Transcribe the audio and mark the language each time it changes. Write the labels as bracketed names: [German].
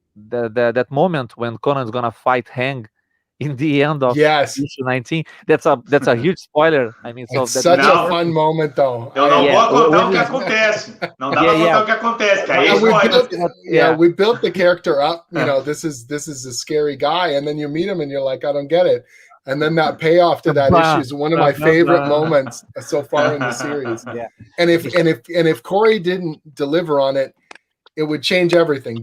[English] That moment when Conan's gonna fight Hang in the end of issue 19, that's a huge spoiler. I mean, so it's such a fun moment, though. [Portuguese] Eu não vou contar o que acontece. Não dá pra contar o que acontece, que aí é spoiler. [English] We built the character up. You know, this is a scary guy, and then you meet him, and you're like, I don't get it. And then that payoff to that issue is one of my favorite moments so far in the series. And if Cory didn't deliver on it, it would change everything.